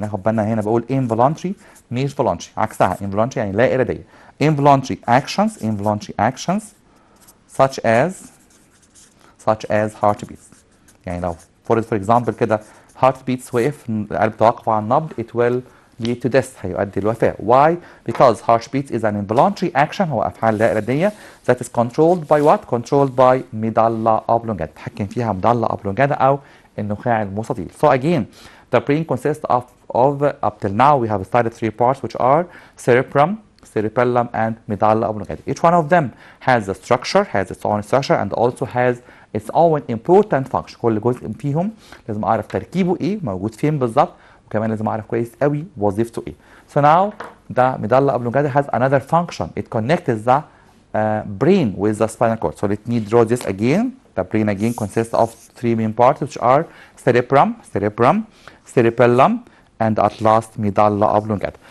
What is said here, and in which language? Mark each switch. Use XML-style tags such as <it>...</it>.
<ar>ناخد بالنا هنا بقول involuntary مش voluntary, عكسها involuntary يعني لا إرادية.</ar> <en>involuntary actions such as heartbeats.</en> <ar>يعني لو for example كده heartbeats وقف, القلب توقف عن النبض,</ar> <en>it will lead to death,</en> <ar>هيؤدي الوفاة.</ar> <en>Why? Because heartbeat is an involuntary action,</en> <ar>هو أفعال لا إرادية,</ar> <en>that is controlled by what? Controlled by medulla oblongata.</en> <ar>تحكم فيها medulla oblongata أو النخاع المستطيل.</ar> <en>So again, the brain consists of up till now we have studied 3 parts, which are cerebrum, cerebellum, and medulla oblongata. Each one of them has a structure, has its own structure, and also has its own important function.</en> <ar>كل جزء فيهم لازم أعرف تركيبه إيه, موجود فين بالظبط, وكمان لازم أعرف كويس قوي وظيفته إيه.</ar> <en>So now the medulla oblongata has another function. It connects the brain with the spinal cord. So let me draw this again. The brain again consists of 3 main parts, which are cerebrum, cerebellum, and at last medulla oblongata.</en>